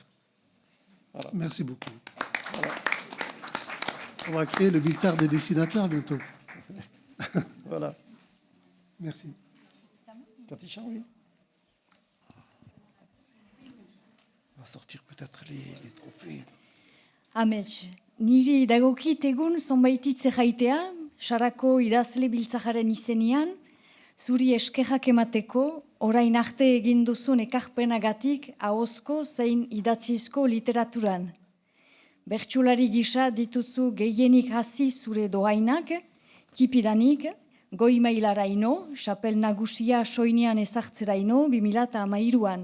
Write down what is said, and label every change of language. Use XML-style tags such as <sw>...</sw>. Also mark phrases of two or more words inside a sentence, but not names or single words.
<fr>Voilà. Merci beaucoup. Voilà. On va créer le Bilsart des dessinateurs bientôt. Voilà. Merci. Katisha, oui. On va sortir peut-être les trophées.</fr> <eu>Amets, niri dagokit egun zonbaititze jaitea, sarako idazle Biltzarraren izenean, zuri eskerrak emateko, orain arte egin duzun ekarpenagatik ahozko zein idatzizko literaturan. Bertsulari gisa dituzu gehienik hasi zure doainak, tipidanik, goi mailaraino, xapel nagusia soinean ezartzeraino 2013an.</eu>